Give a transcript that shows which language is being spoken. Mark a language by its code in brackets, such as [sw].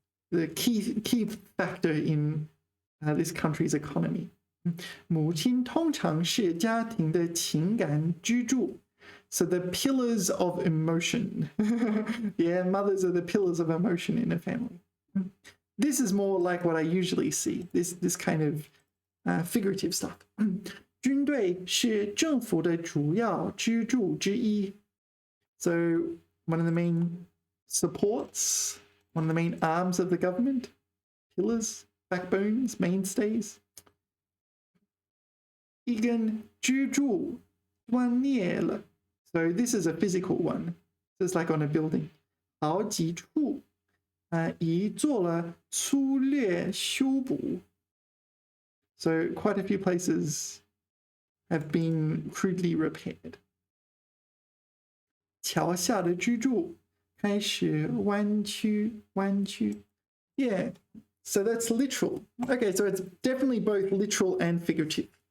[en] the key factor in this country's economy [zh] 母亲通常是家庭的情感支柱 [en] so the pillars of emotion yeah mothers are the pillars of emotion in a family this is more like what I usually see this kind of figurative stuff [zh] 军队是政府的主要支柱之一。 [en] So one of the main supports, one of the main arms of the government, pillars, backbones, mainstays. [zh] 一根支柱断裂了。 [en] So this is a physical one. It's like on a building. [zh] 好几处已做了粗略修补。 [en] So quite a few places have been crudely repaired. [zh] 桥下的支柱开始弯曲。 [en] Yeah, so that's literal. Okay, so it's definitely both literal and figurative.